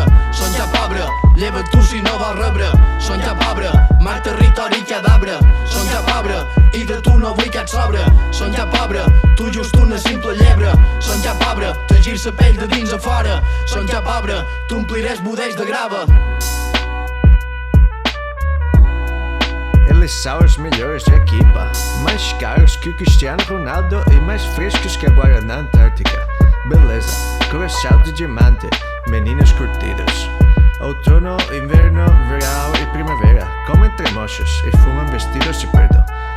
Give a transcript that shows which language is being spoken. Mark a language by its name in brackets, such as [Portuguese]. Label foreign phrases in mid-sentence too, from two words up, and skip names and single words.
[Catalan] Són ja pobre, lleva't tu si no vols rebre. Són ja pobre, mar, territori i cadabra. Són ja pobre, i de tu no vull cap sobre. Són ja pobre, tu just una simple llebre. Són ja pobre, tegir sa pell de dins a fora. Són ja pobre, tu ompliràs budells de grava. [Portuguese] Eles são os melhores da equipa, mais caros que o Cristiano Ronaldo e mais frescos que agora na Antártica. Beleza, coração de diamante, meninas curtidas. Outono, inverno, verão e primavera, comem tremochos e fumam vestidos de preto.